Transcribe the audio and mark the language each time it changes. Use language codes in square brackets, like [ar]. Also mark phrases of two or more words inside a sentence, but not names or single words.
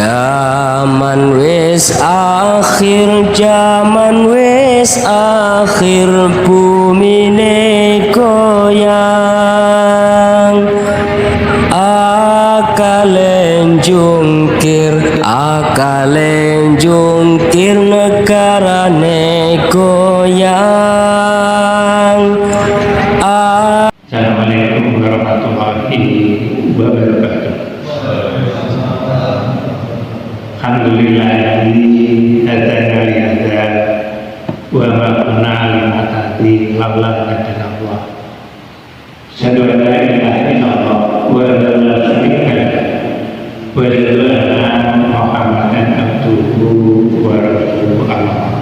[jv] Zaman wis akhir bumine goyang, akalen jungkir negarane goyang. [ar] السلام عليكم ورحمة الله وبركاته. الحمد لله هدانا لهذا وما كنا لنهتدي لولا أن الله. أشهد أن لا إله إلا الله ولا شريك له وأشهد أن محمدا عبده ورسوله الله.